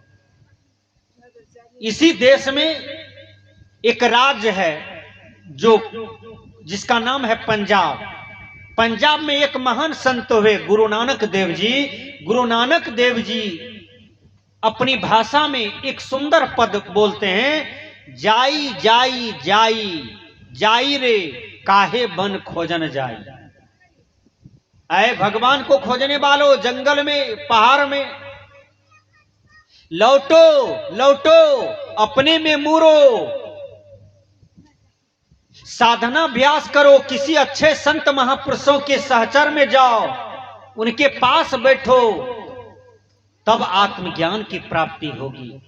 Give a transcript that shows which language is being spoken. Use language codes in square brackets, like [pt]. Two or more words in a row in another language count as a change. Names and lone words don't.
[hi] इसी देश में एक राज्य है जिसका नाम है पंजाब। पंजाब में एक महान संत हुए गुरु नानक देव जी। गुरु नानक देव जी अपनी भाषा में एक सुंदर पद बोलते हैं, जाई जाई जाई जाई रे काहे बन खोजन जाई। ऐ भगवान को खोजने वालों, जंगल में, पहाड़ में, लौटो लौटो अपने में मूरो, साधना अभ्यास करो, किसी अच्छे संत महापुरुषों के सहचर में जाओ, उनके पास बैठो, तब आत्मज्ञान की प्राप्ति होगी।